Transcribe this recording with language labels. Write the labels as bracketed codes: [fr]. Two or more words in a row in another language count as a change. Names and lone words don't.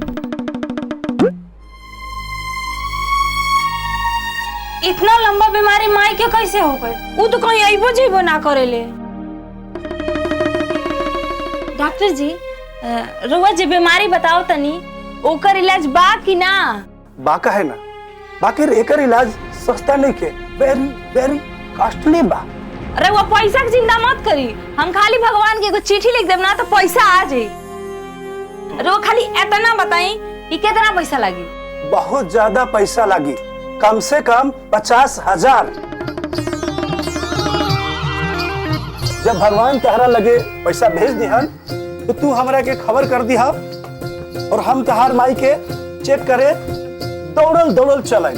[bho] इतना लंबा बीमारी माई के कैसे हो गई? वो तो कहीं अइबो जेबो ना करेले। डॉक्टर जी रउआ जे बीमारी बताओ तनी ओकर इलाज बा कि ना? बाका है ना, बाकी एकर इलाज सस्ता नहीं के, [en] very very costly बा। [bho] रउआ पैसा की चिंता मत करी, हम खाली भगवान के एगो चिट्ठी लिख देब ना तो पैसा आ जाई। रउआ खाली इतना बताई कि कितना पैसा लगी? बहुत ज्यादा पैसा लगी, कम से कम 50,000। जब भगवान तहरा लगे पैसा भेज दिहन तो तू हमरा के खबर कर दिहा और हम तहार माई के चेक करे दौड़ल दौड़ल चले।